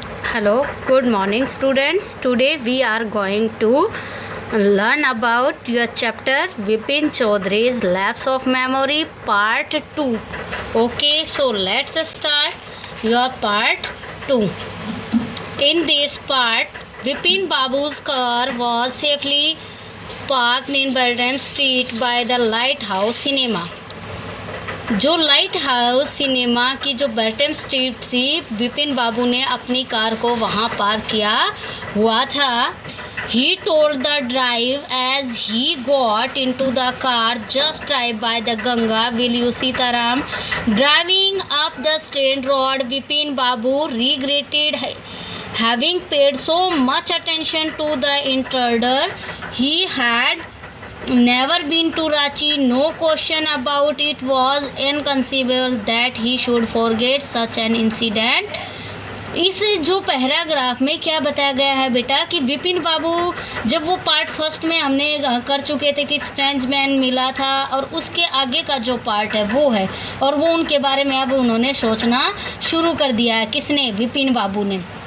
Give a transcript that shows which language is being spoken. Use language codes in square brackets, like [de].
[en] Hello, good morning students. Today we are going to learn about your chapter Vipin Chaudhary's Lapse of Memory Part 2. Okay, so let's start your Part 2. In this part, Vipin Babu's car was safely parked in Baldwin Street by the Lighthouse Cinema. [hi] जो light house cinema की जो बैटम street थी, विपिन बाबू ने अपनी car को वहाँ park किया हुआ था. [en] He told the drive as he got into the car, just drive by the Ganga, will you Sitaram? Driving up the straight road, Vipin Babu regretted having paid so much attention to the intruder. He had never been to Ranchi, no question about it. Was inconceivable that he should forget such an incident. [hi] इस जो paragraph में क्या बताया गया है बेटा कि विपिन बाबू जब वो पार्ट फर्स्ट में हमने कर चुके थे कि स्ट्रेंज मैन मिला था, और उसके आगे का जो पार्ट है वो है, और वो उनके बारे में अब उन्होंने सोचना शुरू कर दिया है. किसने? विपिन बाबू ने.